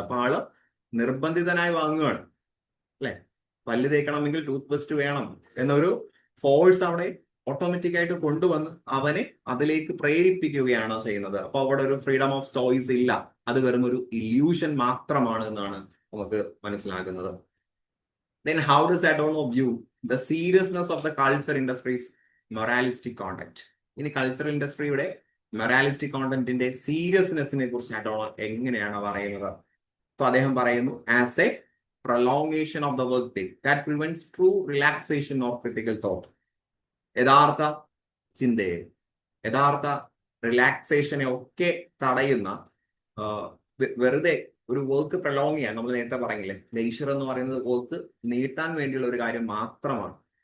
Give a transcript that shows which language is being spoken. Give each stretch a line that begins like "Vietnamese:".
Malayalam: അപ്പൊ ആള് നിർബന്ധിതനായി വാങ്ങുകയാണ് അല്ലെ. പല്ല് തേക്കണമെങ്കിൽ ടൂത്ത് പേസ്റ്റ് വേണം എന്നൊരു ഫോഴ്സ് അവിടെ ഓട്ടോമാറ്റിക് ആയിട്ട് കൊണ്ടുവന്ന് അവനെ അതിലേക്ക് പ്രേരിപ്പിക്കുകയാണ് ചെയ്യുന്നത്. അപ്പൊ അവിടെ ഒരു ഫ്രീഡം ഓഫ് ചോയ്സ് ഇല്ല, അത് വെറും ഒരു ഇല്യൂഷൻ മാത്രമാണ് എന്നാണ് നമുക്ക് മനസ്സിലാക്കുന്നത്.
English: Then how does Adorno view the seriousness of the culture industry's moralistic content?
Malayalam: ഇനി കൾച്ചറൽ ഇൻഡസ്ട്രിയുടെ മൊറാലിസ്റ്റിക് കോണ്ടന്റിന്റെ സീരിയസ്നെസ്സിനെ കുറിച്ച് അഡോണോ എങ്ങനെയാണ് പറയുന്നത്?
English: so
Malayalam: അദ്ദേഹം പറയുന്നു,
English: As a prolongation of the work day that prevents true relaxation of critical thought.
Malayalam: യഥാർത്ഥ ചിന്തയെ, യഥാർത്ഥ റിലാക്സേഷനെ ഒക്കെ തടയുന്ന, വെറുതെ ഒരു വർക്ക് പ്രൊലോങ് ചെയ്യാൻ, നമ്മൾ നേരത്തെ പറഞ്ഞില്ലേ ലെയ്ഷർ എന്ന് പറയുന്നത് വർക്ക് നീട്ടാൻ വേണ്ടിയുള്ള ഒരു കാര്യം മാത്രമാണ്.